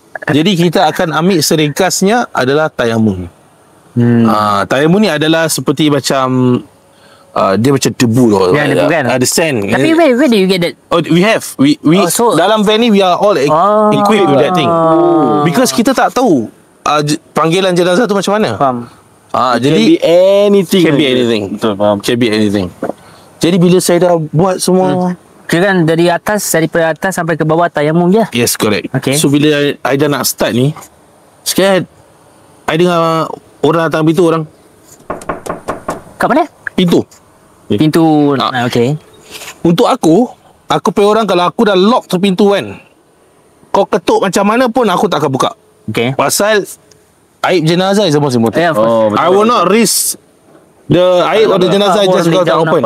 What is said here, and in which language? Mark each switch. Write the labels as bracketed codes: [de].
[ms] Jadi kita akan ambil seringkasnya adalah tayamum. Tayamum ni adalah seperti macam dia macam debu tu. Ya, debu kan? [en] The sand. Tapi where do you get that? Oh, we have. So, [ms] dalam van ni [en] we are all equipped with that thing. [ms] Because kita tak tahu panggilan jenazah tu macam mana. Faham. Jadi [en] anything. Can be anything. [ms] Betul, faham. [en] Can be anything. [ms] Jadi bila saya dah buat semua, Kira kan daripada atas sampai ke bawah tayamum je. [en] yes, correct. Okay. [ms] So bila I dah nak start ni, sekali I dengar orang datang pintu orang. Kat mana? Pintu. Pintu. Okay. Untuk aku punya orang kalau aku dah lock tu pintu kan, kau ketuk macam mana pun aku tak akan buka. Okay. Pasal aib jenazah [en] is the most important. Yeah, of course. I will not risk the aib of the jenazah just because tak open.